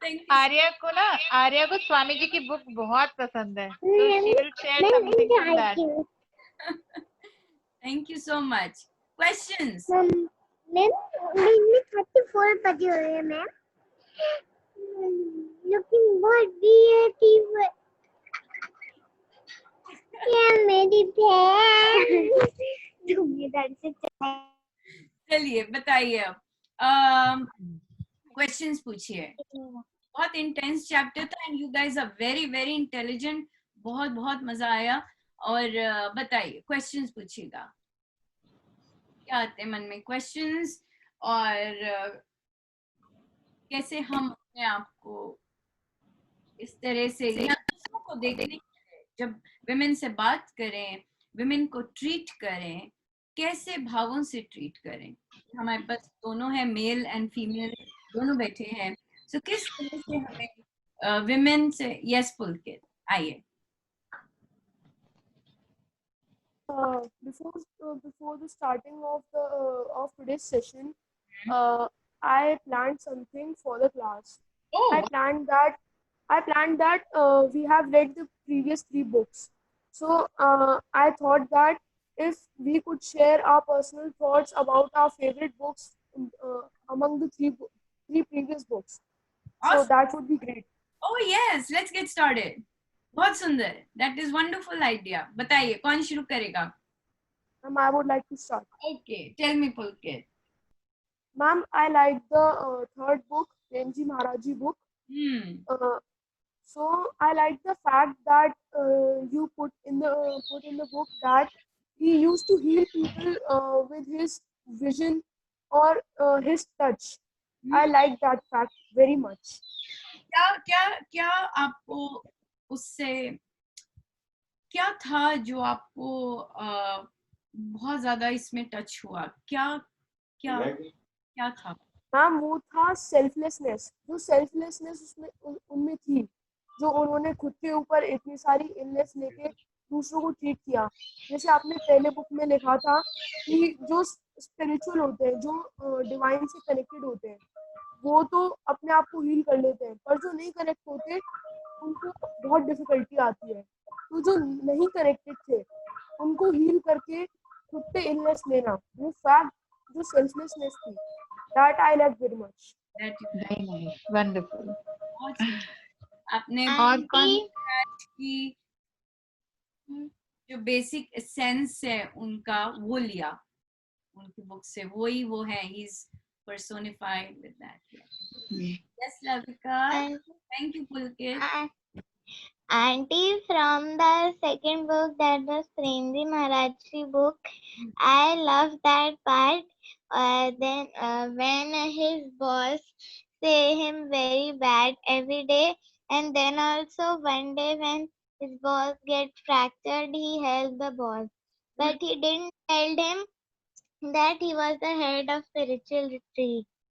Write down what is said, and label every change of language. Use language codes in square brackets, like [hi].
[hi] आर्या को स्वामी जी की बुक बहुत पसंद है, तो [en] she will share something from that. Thank you so much. Questions? [hi] Ma'am, 34 पढ़ी हुई है मैम। [en] Looking [hi] बहुत [en] beautiful. [hi] Yeah, मेरी बहन। चलिए बताइए अब। क्वेश्चंस पूछिए। बहुत इंटेंस चैप्टर था [en] And you guys are very very intelligent. [hi] बहुत मजा आया। और बताइए, क्वेश्चंस पूछिएगा। क्या आते हैं मन में क्वेश्चंस, और कैसे हम अपने आप को इस तरह से या दूसरों को देखने, जब विमेन से बात करें, विमेन को ट्रीट करें, कैसे भावों से ट्रीट करें। हमारे पास दोनों है, मेल एंड फीमेल दोनों बैठे हैं। सो किस तरह से हमें विमेन से, यस पुलकित आइए। [en] Before the starting of today's session, I planned something for the class. Oh, I planned that we have read the previous 3 books. So I thought that if we could share our personal thoughts about our favorite books among the 3 previous books, so awesome. that would be great. Oh yes, let's get started. [hi] बहुत सुंदर, [en] that is wonderful idea. [hi] बताइए कौन शुरू करेगा? [en] Ma'am, I would like to start. Okay, tell me Pulkit. Ma'am, I like the 3rd book, Premji Maharaj book. So I like the fact that you put in the book that he used to heal people with his vision or his touch. I like that fact very much. [hi] क्या आपको उससे क्या था जो आपको बहुत ज्यादा इसमें टच हुआ? क्या था? मैम, वो था सेल्फलेसनेस। जो सेल्फलेसनेस उसमें उनमें थी, जो उन्होंने खुद के ऊपर इतनी सारी इलनेस लेके दूसरों को ट्रीट किया। जैसे आपने पहले बुक में लिखा था कि जो स्पिरिचुअल होते हैं, जो डिवाइन से कनेक्टेड होते हैं, वो तो अपने आप को हील कर लेते हैं, पर जो नहीं कनेक्ट होते उनको बहुत डिफिकल्टी आती है। तो जो नहीं कनेक्टेड थे उनको हील करके खुद पे इलनेस लेना, वो फैक्ट जो सेल्फलेसनेस थी, [en] That I like very much. That you very nice, wonderful. [hi] बहुत सही। आपने और कौन? आंटी की जो बेसिक एसेंस है उनका वो लिया उनकी बुक से, वही वो है, [en] He is personified with that. Yes, Ravika. and Thank you, Pulkit. Auntie, from the second book, that was Premji Maharajji book, I love that part. Then when his boss say him very bad every day, and then also one day when his boss get fractured, he helped the boss, but he didn't tell him that he was the head of spiritual retreat.